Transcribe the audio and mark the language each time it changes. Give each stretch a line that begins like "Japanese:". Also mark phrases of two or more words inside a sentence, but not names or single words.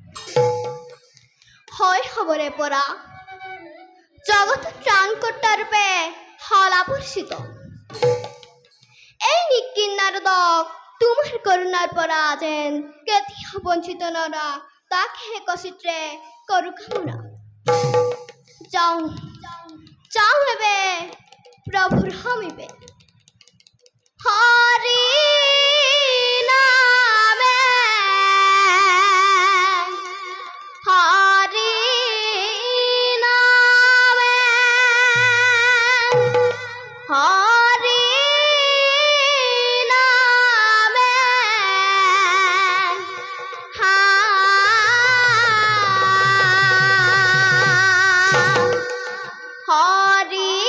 Assamese: হয় খবৰে পৰা জগত ত্ৰাণকৰ্তা ৰূপে হলা পৰিচিত এই নিকিন নাৰদক তোমাৰ কৰুণাৰ পৰা যেন কেতিয়াও বঞ্চিত নৰা তাকে একচিত্ৰে কৰো কামনা যাওঁ যাওঁ এবে প্রভুর সমীপে হরি নামে হরি নামে হরি নামে হরি